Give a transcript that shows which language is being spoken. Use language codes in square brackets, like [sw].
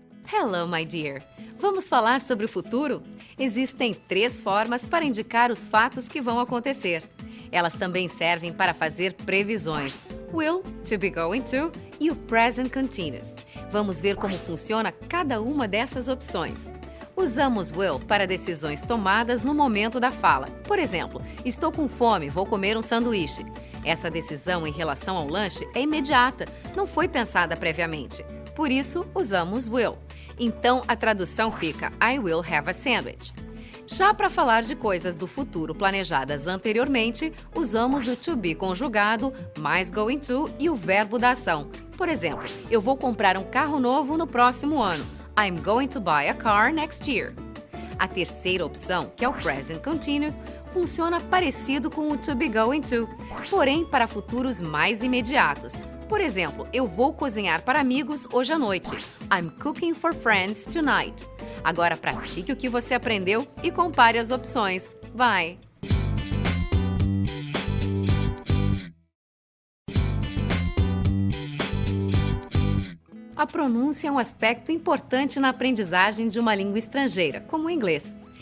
[en] Hello, my dear! [pt] Vamos falar sobre o futuro? Existem 3 formas para indicar os fatos que vão acontecer. Elas também servem para fazer previsões. Will, to be going to e o present continuous. Vamos ver como funciona cada uma dessas opções. Usamos will para decisões tomadas no momento da fala. Por exemplo, estou com fome, vou comer um sanduíche. Essa decisão em relação ao lanche é imediata, não foi pensada previamente. Por isso, usamos will. Então, a tradução fica [en] I will have a sandwich. [pt] Já para falar de coisas do futuro planejadas anteriormente, usamos o to be conjugado, mais going to e o verbo da ação. Por exemplo, eu vou comprar um carro novo no próximo ano. [en] I'm going to buy a car next year. [pt] A terceira opção, que é o present continuous, funciona parecido com o to be going to, porém para futuros mais imediatos. Por exemplo, eu vou cozinhar para amigos hoje à noite. [en] I'm cooking for friends tonight. [pt] Agora pratique o que você aprendeu e compare as opções. Vai! A pronúncia é um aspecto importante na aprendizagem de uma língua estrangeira, como o inglês.